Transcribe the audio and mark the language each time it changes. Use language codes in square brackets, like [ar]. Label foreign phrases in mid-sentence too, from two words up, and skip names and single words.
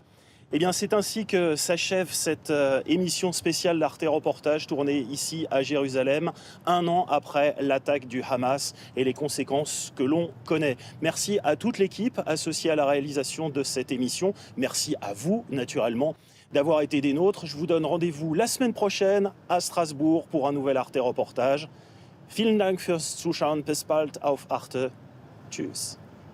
[fr] Eh bien, c'est ainsi que s'achève cette émission spéciale d'Arte Reportage tournée ici à Jérusalem, 1 an après l'attaque du Hamas et les conséquences que l'on connaît. Merci à toute l'équipe associée à la réalisation de cette émission. Merci à vous, naturellement, d'avoir été des nôtres. Je vous donne rendez-vous la semaine prochaine à Strasbourg pour un nouvel Arte Reportage. [de] Vielen Dank fürs Zuschauen. Bis bald auf Arte. Tschüss.